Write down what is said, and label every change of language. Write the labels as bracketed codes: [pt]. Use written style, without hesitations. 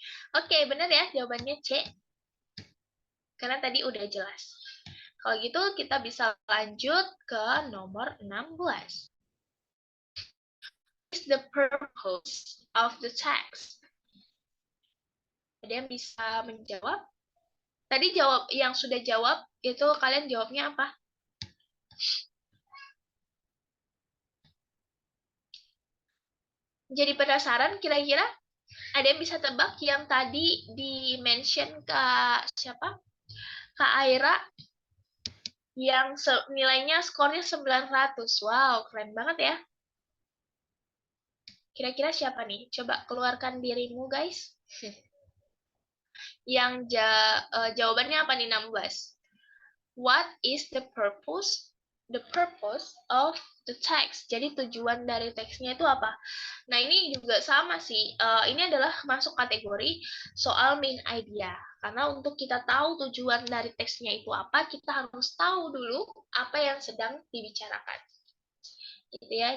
[id] Oke, benar ya jawabannya C. Karena tadi udah jelas. Kalau gitu kita bisa lanjut ke nomor 16. [en] What is the purpose of the text? [id] Ada yang bisa menjawab? Tadi jawab yang sudah jawab itu kalian jawabnya apa? Jadi penasaran kira-kira ada yang bisa tebak yang tadi di-mention ke siapa? Kak Aira yang nilainya skornya 900. Wow, keren banget ya. Kira-kira siapa nih? Coba keluarkan dirimu, guys. Yang jawabannya apa nih 16? [en] What is the purpose of the text? [id] Jadi tujuan dari teksnya itu apa? Nah, ini juga sama sih. Ini adalah masuk kategori soal main idea. Karena untuk kita tahu tujuan dari teksnya itu apa, kita harus tahu dulu apa yang sedang dibicarakan. Gitu ya.